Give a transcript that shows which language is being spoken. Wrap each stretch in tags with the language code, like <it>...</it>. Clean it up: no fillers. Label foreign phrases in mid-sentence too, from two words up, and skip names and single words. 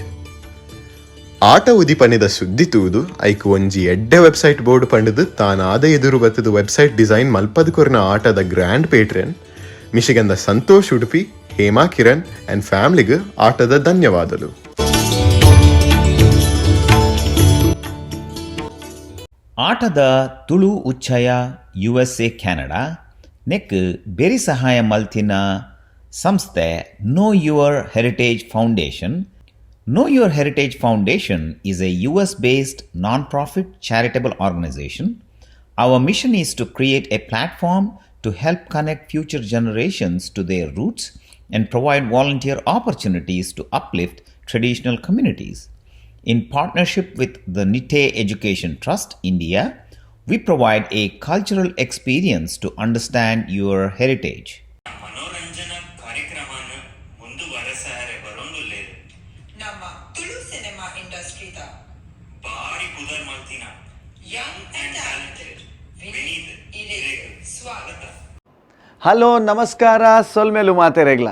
<tcy>ATA ಉದಿ ಪನ್ನಿದ ಸುದ್ದಿ ತೂದು ಐಕು ಒಂಜಿ ಎಡ್ಡೆ ವೆಬ್ಸೈಟ್ ಬೋರ್ಡ್ ಪಂಡದು ತಾನಾದ ಎದುರು ಬತ್ತದ ವೆಬ್ಸೈಟ್ ಡಿಸೈನ್ ಮಲ್ಪದ ಕೊರ್ನ ಆಟದ ಗ್ರ್ಯಾಂಡ್ ಪೇಟ್ರನ್ ಮಿಶಿಗಂದ ಸಂತೋಷ್ ಉಡುಪಿ ಹೇಮಾ ಕಿರಣ್ ಅಂಡ್ ಫ್ಯಾಮಿಲಿಗೆ ಆಟದ ಧನ್ಯವಾದಗಳು. ಆಟದ ತುಳು ಉಚ್ಚಯ USA ಕೆನಡಾ ನೆಕ್ ಬೆರಿ ಸಹಾಯ ಮಲ್ತಿನ ಸಂಸ್ಥೆ ನೋ ಯುವರ್ ಹೆರಿಟೇಜ್ ಫೌಂಡೇಶನ್.</tcy> <en>Know Your Heritage Foundation is a US-based non-profit charitable organization. Our mission is to create a platform to help connect future generations to their roots and provide volunteer opportunities to uplift traditional communities. In partnership with the Nitte Education Trust, India, we provide a cultural experience to understand your heritage.</en> <tcy>ಮನೋರಂಜನಾ ಕಾರ್ಯಕ್ರಮನ ಮುಂದುವರೆಸಾರೆ ಬರೋಂದುಲ್ಲೇರು ನಮ್ಮ ತುಳು ಸಿನಿಮಾ ಇಂಡಸ್ಟ್ರಿದ ಬಾರಿ ಪುದರ್ ಮಲ್ತಿನ</tcy> <en>young and talented</en> <tcy>ವಿನೀತ್ ಇರೇಗ್ ಸ್ವಾಗತ. ಹಲೋ ನಮಸ್ಕಾರ ಸೊಲ್ಮೇಲು ಮಾತೆರೆಗ್ಲ.</tcy>